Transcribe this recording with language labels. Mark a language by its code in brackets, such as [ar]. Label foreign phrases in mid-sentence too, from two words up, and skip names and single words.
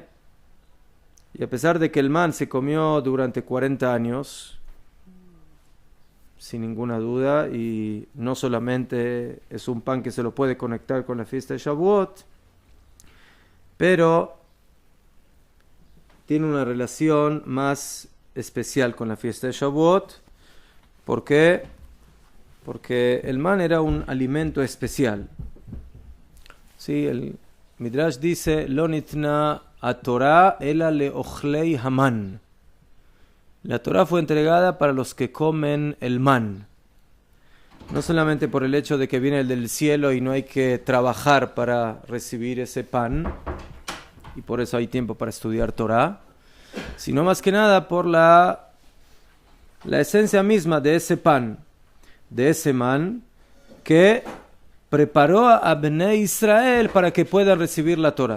[es] Y a pesar de que el man se comió durante 40 años, sin ninguna duda, y no solamente es un pan que se lo puede conectar con la fiesta de Shavuot, pero tiene una relación más especial con la fiesta de Shavuot. ¿Por qué? Porque el man era un alimento especial. Sí, el Midrash dice: [he] לא ניתנה התורה אלא לאוכלי המן. [es] La Torah fue entregada para los que comen el man. No solamente por el hecho de que viene del cielo y no hay que trabajar para recibir ese pan, y por eso hay tiempo para estudiar Torah, sino más que nada por la esencia misma de ese pan, de ese man, que preparó a Bnei Israel para que puedan recibir la Torah.